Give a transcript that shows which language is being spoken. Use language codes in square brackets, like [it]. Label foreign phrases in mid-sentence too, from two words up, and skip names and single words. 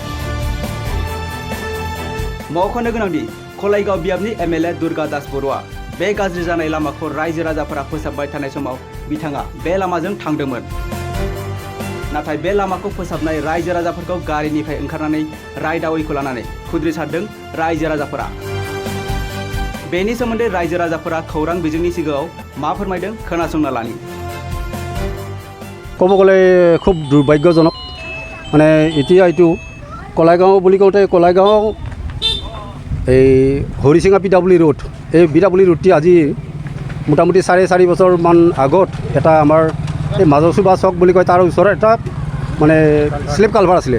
[brx] मख'नो गोनांदि कलाइगाव बियाबनि MLA दुर्गा दास बर'आ बे गाज्रि जानाय लामाखौ रायजो राजाफोरा फोसाबबाय थानाय समाव बिथाङा बे लामाजों थांदोंमोन। नाथाय बे लामाखौ फोसाबनाय रायजो राजाफोरखौ गारिनिफ्राय ओंखारनानै रायदावैखौ लानानै खुद्रिसारदों रायजो राजाफोरा। बेनि सोमोन्दै रायजो राजाफोरा खौरां बिजोंनि सिगाङाव मा फोरमायदों खोनासंना लानि। [as] ক'ব গ'লে খুব দুৰ্ভাগ্যজনক মানে এতিয়া এইটো কলাইগাঁও বুলি কওঁতে কলাইগাঁও এই হৰিচিঙা PWD ৰোড এই PWD ৰোডটি আজি মোটামুটি 4.5 বছৰমান আগত এটা আমাৰ এই মাজৰচুবা চক বুলি কয় তাৰ ওচৰত এটা মানে স্লেব কালভাৰ আছিলে।